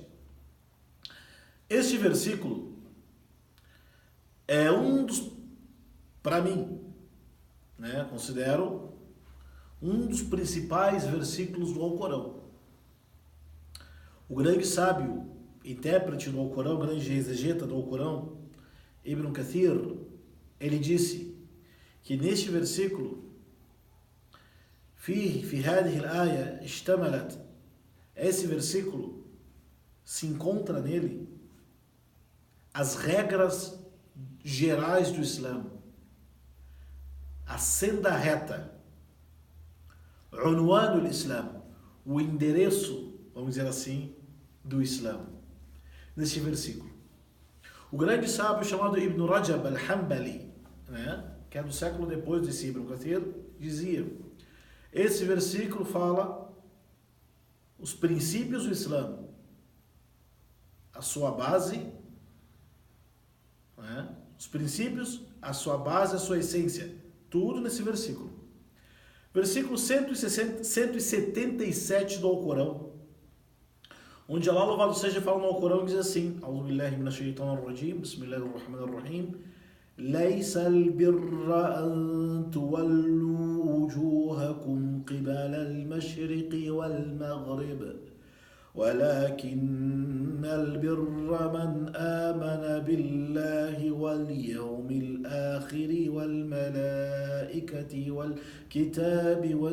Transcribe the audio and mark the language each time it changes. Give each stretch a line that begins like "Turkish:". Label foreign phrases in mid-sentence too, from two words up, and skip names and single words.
Portuguese: Este versículo é um dos, para mim, né, considero um dos principais versículos do Alcorão. O grande sábio, intérprete do Alcorão, o grande exegeta do Alcorão, Ibn Kathir, ele disse que neste versículo
Arabic: في هذه الآية اشتملت,
Portuguese: esse versículo se encontra nele as regras gerais do Islã, a senda reta,
Arabic: عنوان الإسلام,
Portuguese: o endereço, vamos dizer assim, do Islã, neste versículo. O grande sábio chamado Ibn Rajab al-Hanbali, né, que é do século depois desse Ibn Kathir, dizia: esse versículo fala os princípios do Islã, a sua base, né? Os princípios, a sua base, a sua essência, tudo nesse versículo. Versículo 177 do Alcorão, onde Allah, louvado seja, fala no Alcorão, diz assim:
Arabic: أعوذ بالله من الشيطان الرجيم، بسم الله الرحمن الرحيم. ليس البر أن تولوا وجوهكم قبل المشرق والمغرب ولكن البر من آمن بالله واليوم الآخر والملائكة والكتاب